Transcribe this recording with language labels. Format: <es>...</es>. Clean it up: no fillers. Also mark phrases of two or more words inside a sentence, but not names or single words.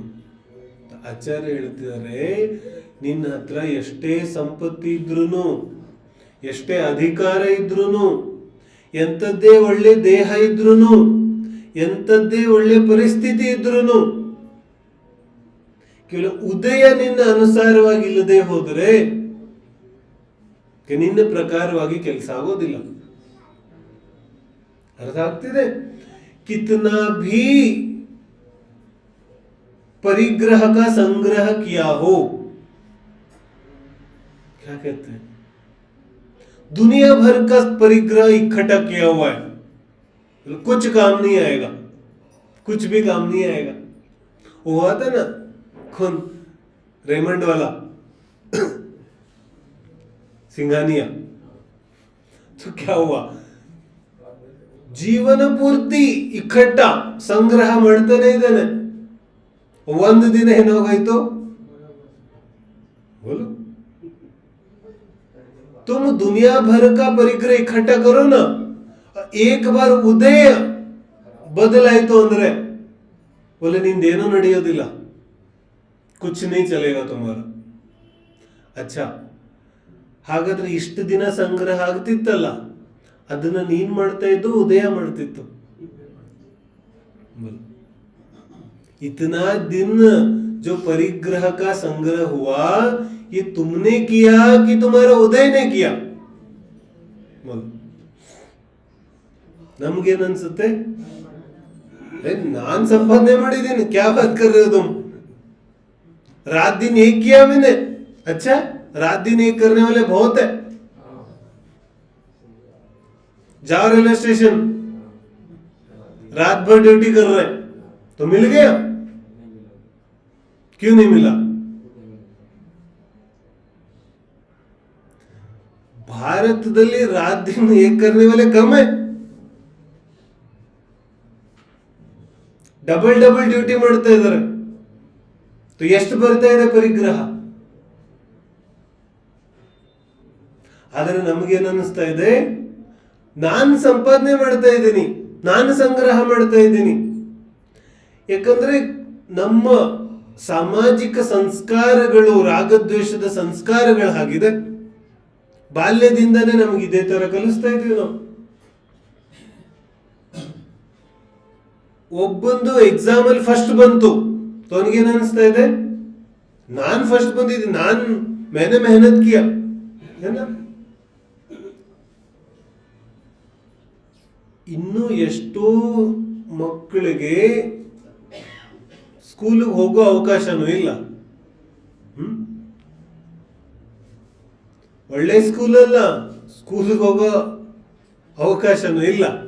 <kn>ಆಚಾರ್ಯ ಹೇಳ್ತಿದ್ದಾರೆ, ನಿನ್ನ ಹತ್ರ ಎಷ್ಟೇ ಸಂಪತ್ತಿ ಇದ್ರೂ, ಎಷ್ಟೇ ಅಧಿಕಾರ ಇದ್ರೂ, ಎಂಥದ್ದೇ ಒಳ್ಳೆ ದೇಹ ಇದ್ರೂ, ಎಂಥದ್ದೇ ಒಳ್ಳೆ ಪರಿಸ್ಥಿತಿ ಇದ್ರೂ, ಕೆಲವು ಉದಯ ನಿನ್ನ ಅನುಸಾರವಾಗಿ ಇಲ್ಲದೆ ಹೋದರೆ ನಿನ್ನ ಪ್ರಕಾರವಾಗಿ ಕೆಲಸ ಆಗೋದಿಲ್ಲ. ಅರ್ಥ ಆಗ್ತಿದೆ?</kn> <hi>कितना भी परिग्रह का संग्रह किया हो, क्या कहते हैं, दुनिया भर का परिग्रह इकट्ठा किया हुआ है, कुछ काम नहीं आएगा, कुछ भी काम नहीं आएगा. वो हुआ था ना कौन, रेमंड वाला सिंघानिया. तो क्या हुआ?</hi> <kn>ಜೀವನ ಪೂರ್ತಿ ಇಕ್ಕಟ್ಟ ಸಂಗ್ರಹ ಮಾಡ್ತಾನೆ ಇದ್ದಾನೆ. ಒಂದು ದಿನ ಏನಾಗೋಯ್ತು?</kn> <hi>बोलो, तुम दुनिया भर का परिग्रह इकट्ठा करो ना, एक बार</hi> <kn>ಉದಯ ಬದಲಾಯಿತು ಅಂದ್ರೆ</kn> <hi>बोले</hi> <kn>ನಿಂದೇನೂ ನಡೆಯೋದಿಲ್ಲ,</kn> <hi>ಕುछ नहीं चलेगा तुम्हारा. अच्छा,</hi> <kn>ಹಾಗಾದ್ರೆ ಇಷ್ಟು ದಿನ ಸಂಗ್ರಹ ಆಗ್ತಿತ್ತಲ್ಲ, ಅದನ್ನ ನೀನ್ ಮಾಡ್ತಾ ಇದ್ದು ಉದಯ ಮಾಡ್ತಿತ್ತು.</kn> <hi>इतना दिन जो परिग्रह का संग्रह हुआ, ये तुमने किया कि तुम्हारा उदय ने किया? बोलो,</hi> <kn>ನಮ್ಗೇನ್ ಅನ್ಸುತ್ತೆ? ನಾನ್ ಸಂಪಾದನೆ ಮಾಡಿದ್ದೀನಿ,</kn> <hi>क्या बात कर रहे हो तुम? रात दिन एक किया मैंने. अच्छा, रात दिन एक करने वाले बहुत है. जाओ रेलवे स्टेशन, रात भर ड्यूटी कर रहे हैं, तो मिल गया? क्यों नहीं मिला? ಭಾರತದಲ್ಲಿ रात दिन एक करने वाले कम है.</hi> <kn>ಡಬಲ್ ಡ್ಯೂಟಿ ಮಾಡ್ತಾ ಇದ್ದಾರೆ. तो ಎಷ್ಟು ಬರ್ತಾ ಇದೆ ಪರಿಗ್ರಹ? ಆದ್ರೆ ನಮಗೇನ್ ಅನ್ನಿಸ್ತಾ ಇದೆ? ನಾನು ಸಂಪಾದನೆ ಮಾಡ್ತಾ ಇದ್ದೀನಿ, ನಾನು ಸಂಗ್ರಹ ಮಾಡ್ತಾ ಇದ್ದೀನಿ. ಯಾಕಂದ್ರೆ ನಮ್ಮ ಸಾಮಾಜಿಕ ಸಂಸ್ಕಾರಗಳು, ರಾಗದ್ವೇಷದ ಸಂಸ್ಕಾರಗಳು ಹಾಗಿದೆ. ಬಾಲ್ಯದಿಂದನೇ ನಮಗೆ ಇದೇ ತರ ಕಲಿಸ್ತಾ ಇದೀವಿ ನಾವು. ಒಬ್ಬಂದು ಎಕ್ಸಾಮ್ ಅಲ್ಲಿ ಫಸ್ಟ್ ಬಂತು, ಅವನಿಗೇನು ಅನಿಸ್ತಾ ಇದೆ? ನಾನ್ ಫಸ್ಟ್ ಬಂದಿದ್ದೀನಿ,</kn> <hi>मैंने मेहनत किया है ना.</hi> <kn>ಇನ್ನು ಎಷ್ಟೋ ಮಕ್ಕಳಿಗೆ ಸ್ಕೂಲಿಗೆ ಹೋಗೋ ಅವಕಾಶನೂ ಇಲ್ಲ. ಒಳ್ಳೆ ಸ್ಕೂಲ್ ಅಲ್ಲ, ಸ್ಕೂಲಿಗೆ ಹೋಗೋ ಅವಕಾಶನೂ ಇಲ್ಲ.</kn>